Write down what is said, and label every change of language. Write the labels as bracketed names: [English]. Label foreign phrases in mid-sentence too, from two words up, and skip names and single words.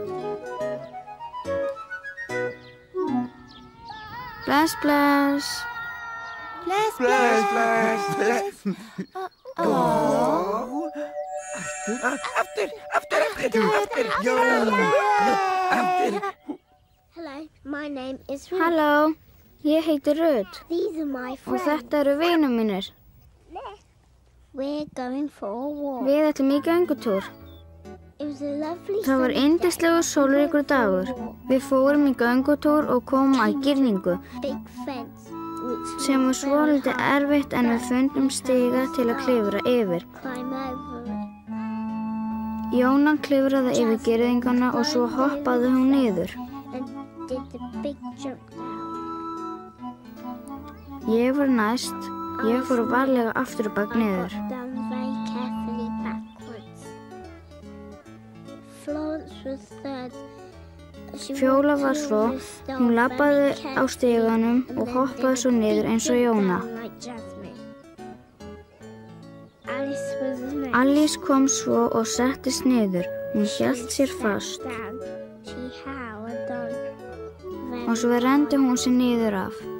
[Icelandic] Bless, bless. Bless, Bless, bless, bless. Aftur. Aftur. [English] Hello, my name is Ruth. [Icelandic] Halló, ég heiti Ruth [English] These are my [Icelandic] og [English] friends. [Icelandic] þetta eru vinir mínir. [English] We're going for a walk. [Icelandic] Við ætlum í göngutúr. [English] It was a lovely [Icelandic] Það var yndislegur sólríkur dagur. Við fórum í göngutúr og komum að girðingu [English] big fence which [Icelandic] sem var svolítið erfitt en við fundum stiga til að klifra yfir. [English] climb over it. [Icelandic] Jóna klifraði yfir girðinguna og svo hoppaði hún niður. [English] And did the big jump down. [Icelandic] Ég var næst. Ég fór varlega aftur og bak niður. [English] Got down very carefully backwards. Florence was third. [Icelandic] Fjóla var svo, hún labbaði á stiganum og hoppaði svo niður eins og Jóna. Alice kom svo og settist niður. Hún hélt sér fast og svo renndi hún sér niður af.